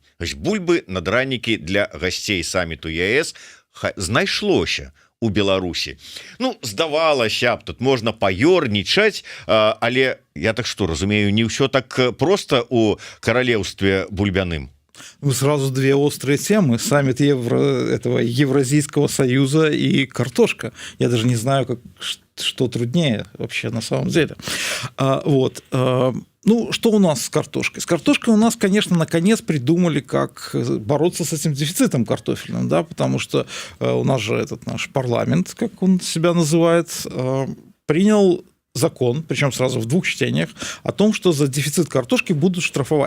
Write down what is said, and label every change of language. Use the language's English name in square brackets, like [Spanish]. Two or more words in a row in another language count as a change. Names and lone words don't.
[Belarusian] Бульбы на дранікі для гасцей саміту ЕС знайшлося у Беларусі. Ну, здавалася б, тут можна паёрнічаць, але я так што разумею, не ўсё так проста у каралеўстве бульбяным. Ну, [Russian] сразу две острые темы. Саммит этого Евразийского союза и картошка. Я даже не знаю, что труднее вообще на самом деле. Ну, что у нас с картошкой? С картошкой у нас, конечно, наконец придумали, как бороться с этим дефицитом картофельным, да, потому что у нас же этот наш парламент, как он себя называет, принял закон, причем сразу в 2 чтениях, о том, что за дефицит картошки будут штрафовать.